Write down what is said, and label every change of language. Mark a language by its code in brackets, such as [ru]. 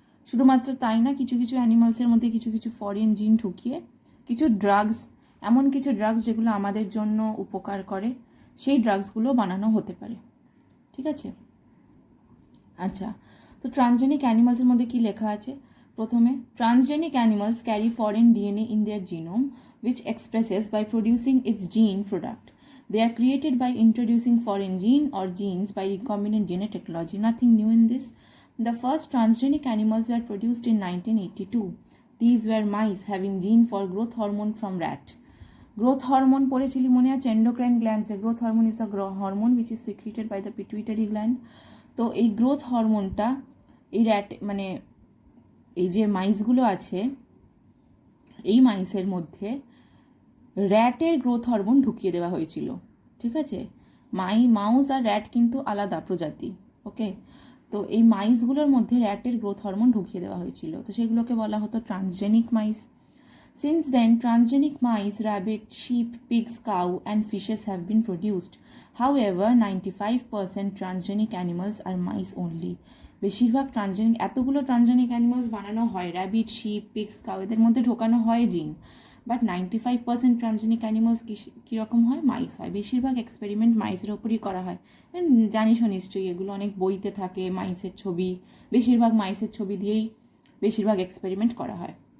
[bn] শুধুমাত্র তাই না, কিছু কিছু অ্যানিমালসের মধ্যে কিছু কিছু ফরেন জিন ঢুকিয়ে কিছু ড্রাগস, এমন কিছু ড্রাগস যেগুলো আমাদের জন্য উপকার করে, সেই ড্রাগসগুলো বানানো হতে পারে। ঠিক আছে? আচ্ছা, তো ট্রান্সজেনিক অ্যানিমালসের মধ্যে কি লেখা আছে? প্রথমে, [en] Transgenic animals carry foreign DNA in their genome which expresses by producing its gene product. They are created by introducing foreign gene or genes by recombinant DNA technology. Nothing new in this. The first transgenic animals were produced in 1982. These were mice having gene for growth hormone from rat. [bn] Growth hormone পড়েছিলি মনে আছে? [en] endocrine glands. Growth hormone is a hormone which is secreted by the pituitary gland. [bn] তো এই growth হরমোনটা এই rat মানে এই যে মাইসগুলো আছে, এই মাইসের মধ্যে র্যাটের গ্রোথ হরমোন ঢুকিয়ে দেওয়া হয়েছিল। ঠিক আছে? মাউস আর র্যাট কিন্তু আলাদা প্রজাতি। ওকে, তো এই মাইসগুলোর মধ্যে র্যাটের গ্রোথ হরমোন ঢুকিয়ে দেওয়া হয়েছিল, তো সেগুলোকে বলা হতো transgenic মাইস। [en] Since then, transgenic mice, rabbit, sheep, pigs, cow, and fishes have been produced. However, 95% transgenic animals are mice only. [bn] বেশিরভাগ এতগুলো ট্রান্সজেনিক অ্যানিমালস বানানো হয়, র্যাবিট, শিপ, পিগস, কাউ, এদের মধ্যে ঢোকানো হয় জিন, বাট 95% ট্রান্সজেনিক অ্যানিমালস কীরকম হয়? মাইস হয়। বেশিরভাগ এক্সপেরিমেন্ট মাইসের ওপরই করা হয়। জানিসও নিশ্চয়ই, এগুলো অনেক বইতে থাকে, মাইসের ছবি, বেশিরভাগ মাইসের ছবি দিয়েই বেশিরভাগ এক্সপেরিমেন্ট করা হয়।